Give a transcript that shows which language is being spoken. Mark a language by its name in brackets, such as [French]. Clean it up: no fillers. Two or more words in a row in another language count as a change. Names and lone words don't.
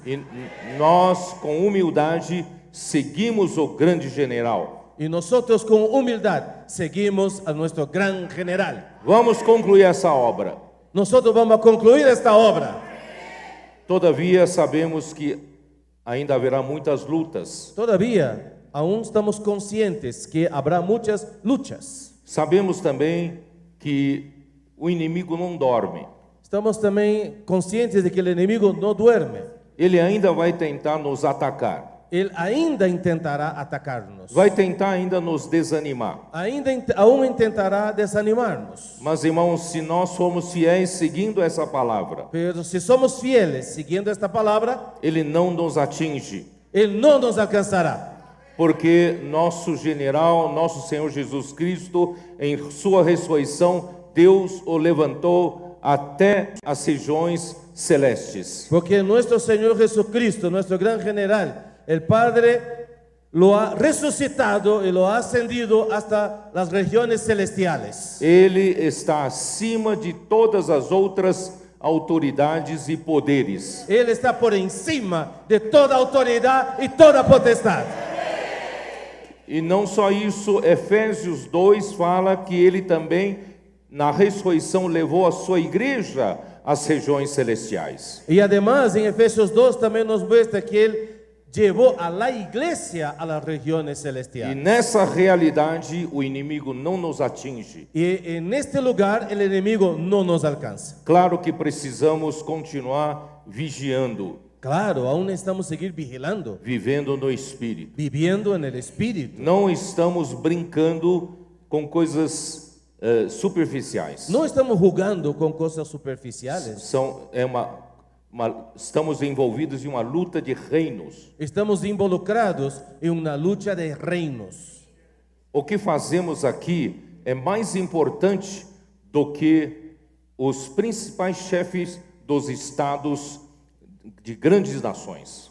[Portuguese] E nós, com humildade, seguimos o grande general. [Spanish] Y nosotros con humildad seguimos a nuestro gran general. [Portuguese] Vamos concluir essa obra. [Spanish] Nosotros vamos a concluir esta obra. [Portuguese] Todavia, sabemos que ainda haverá muitas lutas. [Spanish] Todavía, aún estamos conscientes que habrá muchas luchas. [Portuguese] Sabemos também que o inimigo não dorme. [Spanish] Estamos también conscientes de que el enemigo no duerme. [Portuguese] Ele ainda vai tentar nos atacar. [Spanish] Él ainda intentará atacarnos. [Portuguese] Vai tentar ainda nos desanimar. [Spanish] Aún intentará desanimarnos. [Portuguese] Mas, irmãos, se nós formos fiéis seguindo essa palavra, [Spanish] Pero si somos fieles siguiendo esta palabra, [Portuguese] ele não nos atinge. [Spanish] Él no nos alcanzará. [Portuguese] Porque nosso general, nosso Senhor Jesus Cristo, em sua ressurreição, Deus o levantou até as regiões celestes. [Spanish] Porque nuestro Señor Jesucristo, nuestro gran general, el Padre lo ha resucitado y lo ha ascendido hasta las regiones celestiales. [Portuguese] Ele está acima de todas as outras autoridades e poderes. [Spanish] Él está por encima de toda autoridad y toda potestad. [Portuguese] E não só isso, Efésios 2 fala que ele também, na ressurreição, levou a sua igreja às regiões celestiais. [Spanish] Y además en Efesios 2 también nos muestra que Él llevó a la iglesia a las regiones [Portuguese] E [Spanish] celestiales. [Portuguese] nessa realidade, o inimigo não nos atinge. [Spanish] Y en este lugar el enemigo no nos alcanza. [Portuguese] Claro que precisamos continuar vigiando, [Spanish] Claro, aún necesitamos seguir vigilando, [Portuguese] vivendo no Espírito. [Spanish] viviendo en el Espíritu. [Portuguese] Não estamos brincando com coisas superficiais. [Spanish] No estamos jugando con cosas superficiales. [Portuguese] Estamos envolvidos em uma luta de reinos. [Spanish] Estamos involucrados en una lucha de reinos. [Portuguese] O que fazemos aqui é mais importante do que os principais chefes dos estados de grandes nações.